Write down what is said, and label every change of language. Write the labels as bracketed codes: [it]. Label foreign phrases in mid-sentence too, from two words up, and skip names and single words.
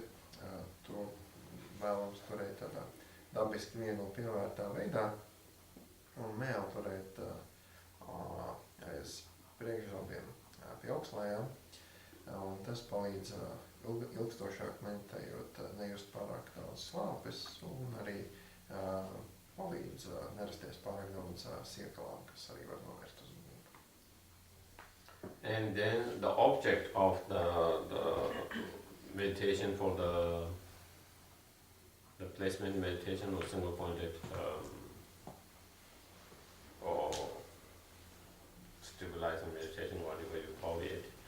[lv] To vēlams turēt tādā dabiski viegli pievērtā veidā un mēli turēt aiz priekšzobiem pie augšlējām. Un tas palīdz ilgstošāk meditējot, nejust pārāk daudz slāpes un arī palīdz nerasties pārāk daudz siekalām, kas arī var novērst uzmanību. [en] And then the object of the meditation for the placement meditation or single pointed or stabilizing meditation, whatever you call it.